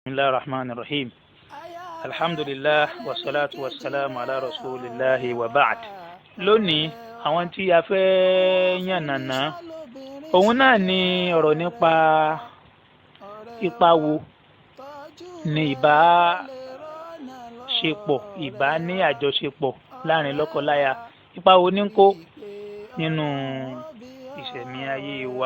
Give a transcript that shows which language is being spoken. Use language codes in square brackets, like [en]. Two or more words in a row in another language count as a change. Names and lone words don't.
[ar] بسم الله الرحمن الرحيم. الحمد لله والصلاة والسلام على رسول الله وبعد. [yo] Lónìí àwọn tí a fẹ́ yànnàná òun náà ni ọ̀rọ̀ nípa ipa wo ni ìbá ní àjọṣepọ̀ láàrin lọ́kọláya, ipa wo ní ń kó nínú ìṣẹ̀mí ayé wa.